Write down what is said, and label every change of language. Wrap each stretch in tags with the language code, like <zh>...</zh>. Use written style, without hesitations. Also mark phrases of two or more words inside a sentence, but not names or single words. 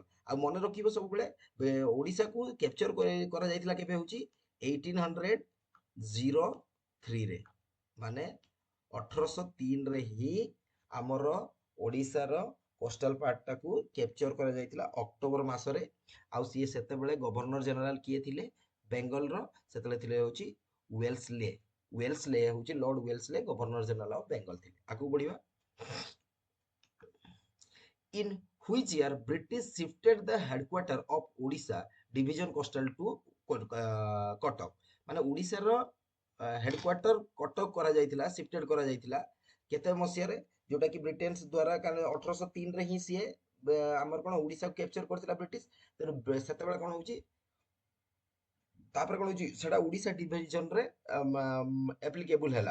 <or>ଆଉ ମନେ ରଖିବ ସବୁବେଳେ ଓଡିଶାକୁ କ୍ୟାପଚର କରାଯାଇଥିଲା କେବେ ହଉଛି 1803 ରେ ମାନେ 1803 ରେ ହିଁ ଆମର ଓଡିଶାର କୋଷ୍ଟାଲ ପାର୍ଟଟାକୁ କ୍ୟାପଚର କରାଯାଇଥିଲା ଅକ୍ଟୋବର ମାସରେ। ଆଉ ସିଏ ସେତେବେଳେ</or> <en>Governor General</en> <or>କିଏ ଥିଲେ ବେଙ୍ଗଲର? ସେତେବେଳେ ଥିଲେ ହଉଛି ୱେଲସଲେ। ୱେଲସଲେ ହଉଛି ଲର୍ଡ ୱେଲସଲେ</or> <en>Governor General of Bengal</en> <or>ଥିଲେ। ଆଗକୁ ବଢିବା।</or> <en>In which year British shifted the headquarter of Odisha division coastal to କଟକ।</en> <or>ମାନେ ଓଡିଶାର ହେଡକ୍ୱାର୍ଟର କଟକ କରାଯାଇଥିଲା ସିଫ୍ଟେଡ କରାଯାଇଥିଲା କେତେ ମସିହାରେ? ଯୋଉଟା କି ବ୍ରିଟେନ୍ସ ଦ୍ଵାରା କାରଣ 1803 ରେ ହିଁ ସିଏ ଆମର କଣ ଓଡିଶାକୁ କ୍ୟାପଚର କରିଥିଲା ବ୍ରିଟିଶ। ତେଣୁ ସେତେବେଳେ କଣ ହଉଛି ତାପରେ କଣ ହଉଛି ସେଟା ଓଡିଶା ଡିଭିଜନ ରେ ଆପ୍ଲିକେବୁଲ ହେଲା।</or>